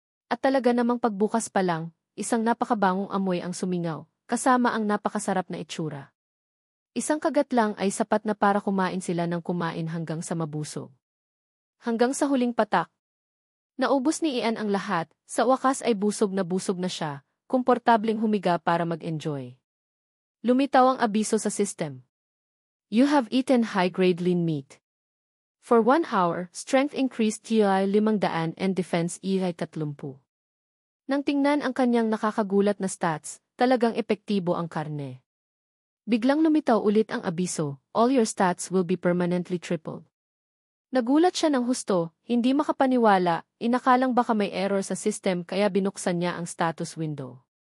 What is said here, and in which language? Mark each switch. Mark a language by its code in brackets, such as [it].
[tl] At talaga namang pagbukas pa lang, isang napakabangong amoy ang sumingaw, kasama ang napakasarap na itsura. Isang kagat lang ay sapat na para kumain sila ng kumain hanggang sa mabusog. Hanggang sa huling patak. Naubos ni Ian ang lahat, sa wakas ay busog na siya, komportableng humiga para mag-enjoy. Lumitaw ang abiso sa system. [en] You have eaten high-grade lean meat. For 1 hour, strength increased TI 500 and defense EI 30. [tl] Nang tingnan ang kanyang nakakagulat na stats, talagang epektibo ang karne. Biglang lumitaw ulit ang abiso, [en] all your stats will be permanently tripled. [tl] Nagulat siya ng husto, hindi makapaniwala, inakalang baka may error sa system kaya binuksan niya ang status window.